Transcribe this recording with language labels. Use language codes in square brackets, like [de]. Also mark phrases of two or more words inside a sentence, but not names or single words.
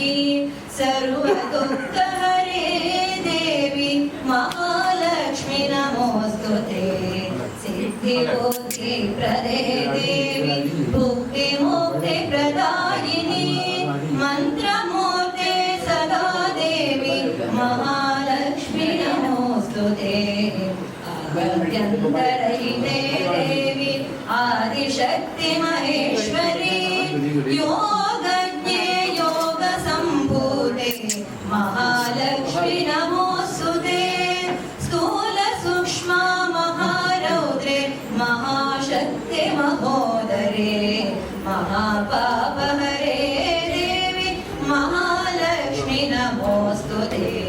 [sa] ಸರ್ವ ದುಃಖ ಹರೇ ದೇವಿ ಮಹಾಲಕ್ಷ್ಮಿ ನಮೋಸ್ತುತೆ ಸಿದ್ಧಿ ಬುದ್ಧಿ ಪ್ರದೇ ದೇವಿ ಭುಕ್ತಿ ಮುಕ್ತಿ ಪ್ರದಾಯಿನಿ ಮಂತ್ರಮೂರ್ತೆ ಸದಾ ದೇವಿ ಮಹಾಲಕ್ಷ್ಮಿ ನಮೋಸ್ತುತೆ ಆದ್ಯಂತರಹಿತೆ ದೇವಿ ಆದಿಶಕ್ತಿ ಮಹೇಶ್ವರಿ ಯೋಗಜ್ಞೆ ಯೋಗ ಸಂಭೂತೆ ಮಹಾಲಕ್ಷ್ಮಿ ನಮೋಸ್ತುತೆ ಸ್ಥೂಲ ಸೂಕ್ಷ್ಮ ಮಹಾರೌದ್ರೆ ಮಹಾಶಕ್ತಿ ಮಹೋದರೆ ಮಹಾಪಾಪ ಹರೇ ದೇವಿ ಮಹಾಲಕ್ಷ್ಮಿ ನಮೋಸ್ತುತೆ